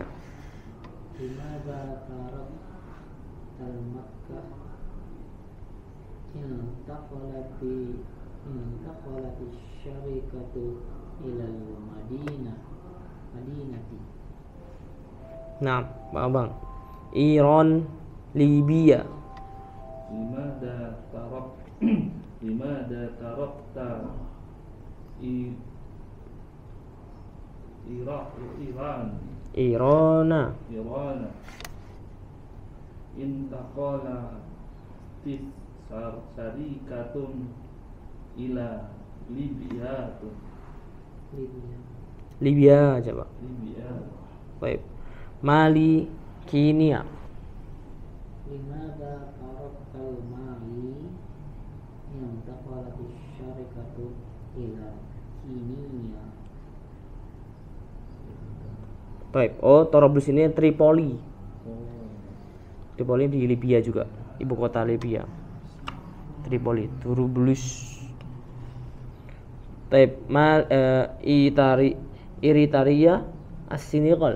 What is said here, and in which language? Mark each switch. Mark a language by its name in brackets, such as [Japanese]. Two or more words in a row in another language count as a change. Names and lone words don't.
[Arabic] لماذا ترك المكة انتقلت الشركة إلى المدينة. [Indonesian] Nah, Bang. Iran, Libya. [Arabic] لماذا تركت Irana. انتقلت الشركة إلى [Indonesian] Libya coba. Libya. Baik. Mali, Kenya. [Arabic] لماذا تركت مالي انتقلت الشركة إلى كينيا. [Indonesian] Baik. Oh, Torablus ini Tripoli. Tripoli di Libya juga, ibu kota Libya. Tripoli, Torablus. Baik. [Arabic] إريتريا السنغال.